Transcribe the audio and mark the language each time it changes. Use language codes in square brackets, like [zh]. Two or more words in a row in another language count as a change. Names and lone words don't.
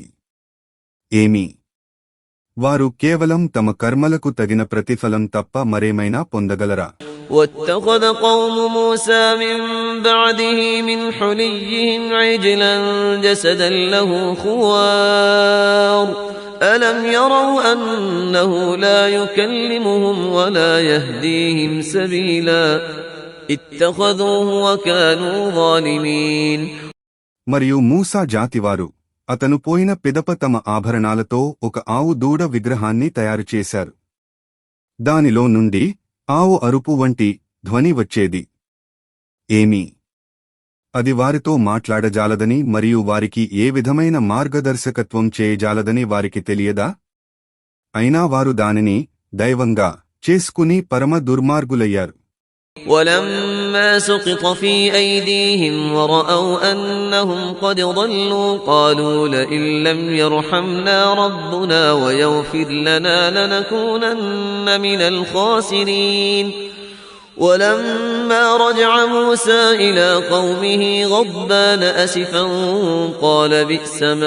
[te] ఏమీ వారు కేవలం తమ కర్మలకు తగిన ప్రతిఫలం తప్ప మరేమైనా పొందగలరా? [ar] واتخذ قوم موسى من بعده من حليهم عجلا جسدا له خوار ألم يروا أنه لا يكلمهم ولا يهديهم سبيلا اتخذوه وكانوا ظالمين. [te] మరియు మూసా జాతివారు అతను పోయిన పిదప తమ ఆభరణాలతో ఒక ఆవు దూడ విగ్రహాన్ని తయారుచేశారు. దానిలో నుండి ఆవు అరుపు వంటి ధ్వని వచ్చేది. ఏమీ అది వారితో మాట్లాడజాలదని మరియు వారికి ఏ విధమైన మార్గదర్శకత్వం చేయజాలదని వారికి తెలియదా? అయినా వారు దానిని దైవంగా చేసుకుని పరమ దుర్మార్గులయ్యారు. [ar] ولما سقط في أيديهم ورأوا أنهم قد ضلوا قالوا لئن لم يرحمنا ربنا ويغفر لنا لنكونن من الخاسرين. ولما رجع موسى إلى قومه غضبان أسفا قال بئس ما